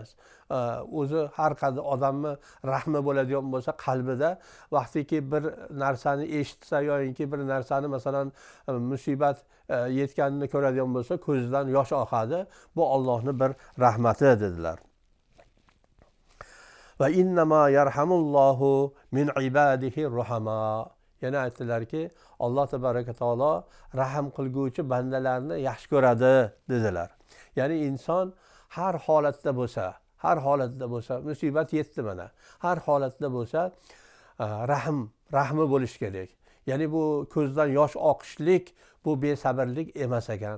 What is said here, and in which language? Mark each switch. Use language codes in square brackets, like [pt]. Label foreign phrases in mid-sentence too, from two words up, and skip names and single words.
[uz] O'zi har qanday odamni rahmi bo'ladigan bo'lsa, qalbida vaqtiki bir narsani eshitsa yoki bir narsani masalan musibat yetganini ko'radigan bo'lsa, ko'zidan yosh oqadi. Bu Allohning bir rahmati dedilar. [ar] وإنما يرحم الله من عباده الرحماء. [uz] Yana aytdilarki, Alloh tabaraka taolo rahm qilguvchi bandalarni yaxshi ko'radi dedilar. Ya'ni inson har holatda bo'lsa, musibat yetdi mana. Har holatda bo'lsa, rahmi bo'lishi kerak. Ya'ni bu ko'zdan yosh oqishlik, bu besabrlik emas ekan.